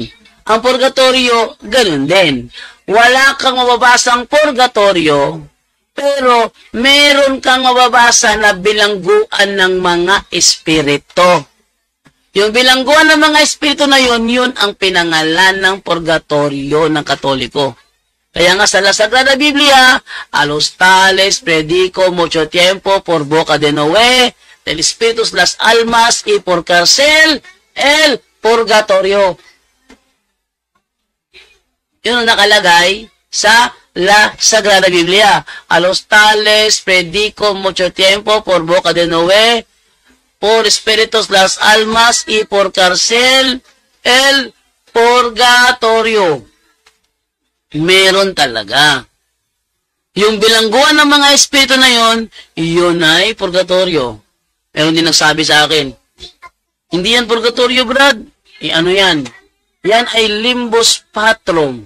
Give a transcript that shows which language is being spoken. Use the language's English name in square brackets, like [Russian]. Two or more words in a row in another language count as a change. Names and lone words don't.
[Filipino] Ang purgatorio, ganun din. Wala kang mababasang purgatorio, pero meron kang mababasa na bilangguan ng mga espiritu. Yung bilangguan ng mga espiritu na yun ang pinangalan ng purgatorio ng Katoliko. Kaya nga sa [Spanish] La Sagrada Biblia, a los tales predico mucho tiempo por boca de Noé, del Espíritus las almas y por cárcel el purgatorio. [Filipino] Yun ang nakalagay sa La Sagrada Biblia. [Spanish] A los tales predico mucho tiempo por boca de Noé, por espíritus las almas y por cárcel el purgatorio. [Filipino] Meron talaga. Yung bilangguan ng mga espiritu na yun ay purgatorio. Meron din nagsabi sa akin, hindi yan purgatorio, Brad. Ano yan? Yan ay [Latin] limbus patrum.